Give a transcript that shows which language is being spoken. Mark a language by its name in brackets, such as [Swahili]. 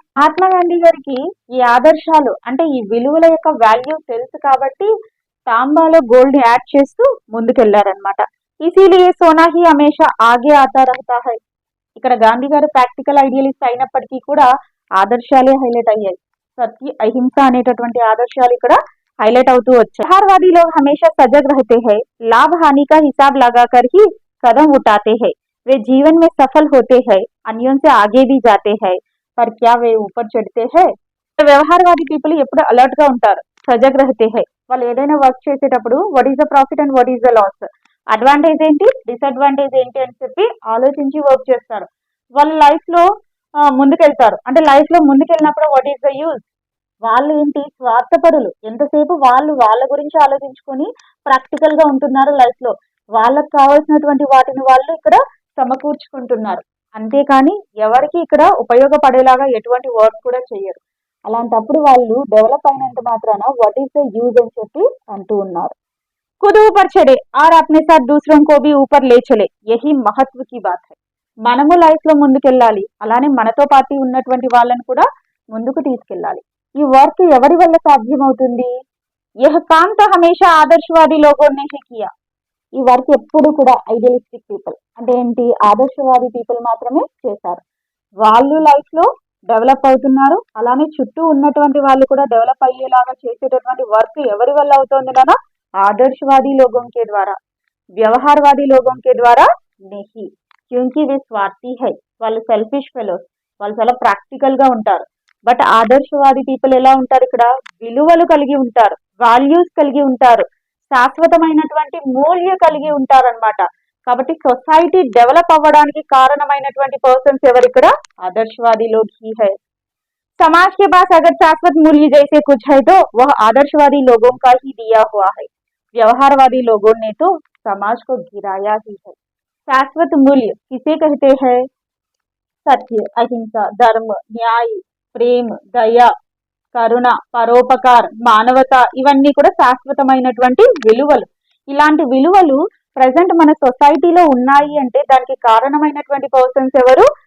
[Telugu] మహాత్మా గాంధీ గారికి ఈ ఆదర్శాలు అంటే ఈ విలువల యొక్క వాల్యూ తెలుసు కాబట్టి తాంబాలో గోల్డ్ యాడ్ చేస్తూ ముందుకెళ్లారనమాట. [Hindi] ఇసీలియే సోనా హీ హమేషా ఆగే ఆతా రహతా హై. [Telugu] ఇక్కడ గాంధీ గారు ప్రాక్టికల్ ఐడియలిస్ట్ అయినప్పటికీ కూడా ఆదర్శాలే హైలైట్ అయ్యాయి. సత్య అహింస అనేటటువంటి ఆదర్శాలు ఇక్కడ हाईलाइट అవుతూ వచ్చాయి. [Hindi] बिहारवादी लोग हमेशा सजग रहते हैं, लाभ हानि का हिसाब लगाकर ही कदम उठाते हैं, वे जीवन में सफल होते हैं, अन्यों से आगे भी जाते हैं, पर क्या वे ऊपर चढ़ते हैं. [Telugu] వ్యవహారవాది పీపుల్ ఎప్పుడు అలర్ట్ గా ఉంటారు, [Hindi] సజగ్ రహతే హై. [Telugu] వాళ్ళు ఏదైనా వర్క్ చేసేటప్పుడు what is the profit and what is the loss, advantage ఏంటి, డిసడ్వాంటేజ్ ఏంటి అని చెప్పి ఆలోచించి వర్క్ చేస్తారు. వాళ్ళ లైఫ్ లో ముందుకెళ్తారు. అంటే లైఫ్ లో ముందుకెళ్ళినప్పుడు వాట్ ఈస్ ద యూజ్, వాళ్ళు ఏంటి స్వార్థపరులు, ఎంతసేపు వాళ్ళు వాళ్ళ గురించి ఆలోచించుకొని ప్రాక్టికల్ గా ఉంటున్నారు. లైఫ్ లో వాళ్ళకు కావాల్సినటువంటి వాటిని వాళ్ళు ఇక్కడ సమకూర్చుకుంటున్నారు, అంతేకాని ఎవరికి ఇక్కడ ఉపయోగపడేలాగా ఎటువంటి వర్క్ కూడా చేయరు. అలాంటప్పుడు వాళ్ళు డెవలప్ అయినంత మాత్రాన వాట్ ఈస్ ద యూజ్ అని చెప్పి అంటూ ఉన్నారు. [Hindi] खुद ऊपर चढ़े और अपने साथ दूसरों को भी ऊपर ले चले, यही महत्व की बात है. [Telugu] మనము లైఫ్ లో ముందుకెళ్ళాలి, అలానే మనతో పాటు ఉన్నటువంటి వాళ్ళని కూడా ముందుకు తీసుకెళ్ళాలి. ఈ వర్క్ ఎవరి వల్ల సాధ్యమవుతుంది? [Hindi] యహ్ కామ్ తో హమేషా ఆదర్శవాది లోగోं ने ही किया. [Telugu] ఈ వర్క్ ఎప్పుడు కూడా ఐడియలిస్టిక్ పీపుల్ అంటే ఏంటి, ఆదర్శవాది పీపుల్ మాత్రమే చేశారు. వాళ్ళు లైఫ్ లో డెవలప్ అవుతున్నారు, అలానే చుట్టూ ఉన్నటువంటి వాళ్ళు కూడా డెవలప్ అయ్యేలాగా చేసేటటువంటి వర్క్ ఎవరి వల్ల అవుతుంది నానా? [Hindi] ఆదర్శవాది లోగోं के द्वारा, వ్యవహారవాది లోగోं के द्वारा नहीं, क्योंकि वे स्वार्थी है. [Telugu] వాళ్ళు సెల్ఫిష్ ఫెలోస్, వాళ్ళు చాలా ప్రాక్టికల్ గా ఉంటారు. బట్ ఆదర్శవాది పీపుల్ ఎలా ఉంటారు? ఇక్కడ విలువలు కలిగి ఉంటారు, వాల్యూస్ కలిగి ఉంటారు, శాశ్వతమైనటువంటి మూల్య కలిగి ఉంటారు అనమాట. కాబట్టి సొసైటీ డెవలప్ అవ్వడానికి కారణమైనటువంటి పర్సన్స్ ఎవరు ఇక్కడ? [Hindi] आदर्शवादी लोग ही है। समाज के पास अगर शाश्वत मूल्य जैसे कुछ है तो वह आदर्शवादी लोगों का ही दिया हुआ है। व्यवहारवादी लोगों ने तो समाज को गिराया ही है। शाश्वत मूल्य किसे कहते हैं? [Telugu] सत्य, अहिंसा, धर्म, न्याय, ప్రేమ, దయ, కరుణ, పరోపకార్, మానవత ఇవన్నీ కూడా శాశ్వతమైనటువంటి విలువలు. ఇలాంటి విలువలు ప్రజెంట్ మన సొసైటీలో ఉన్నాయి అంటే దానికి కారణమైనటువంటి పర్సన్స్ ఎవరు?